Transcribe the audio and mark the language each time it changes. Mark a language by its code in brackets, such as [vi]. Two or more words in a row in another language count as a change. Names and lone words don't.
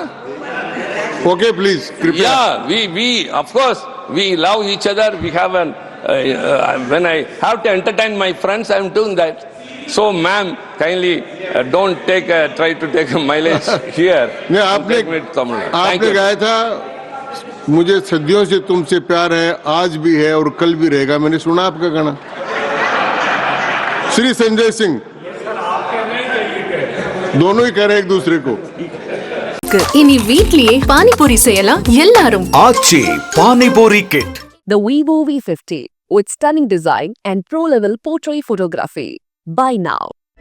[en] okay please कृपया Yeah, we of course, we love each other. We have an, when I have to entertain my friends, I am doing that. So, ma'am, kindly don't try to take a mileage here. [hi] नहीं [en] and [hi] आपने [en] take me to Tamil Nadu. Thank [hi] आपने [en] you. [hi] कहा था मुझे सदियों से तुमसे प्यार है, आज भी है और कल भी रहेगा। मैंने सुना आपका गाना। श्री संजय सिंह दोनों ही कह रहे हैं एक दूसरे को। [ta] இனி வீட்லயே பானிபூரி செய்யலாம் எல்லாரும். ஆச்சி பானிபூரி கிட். [en] The Vivo V50 with stunning design and pro-level portrait photography. Buy now.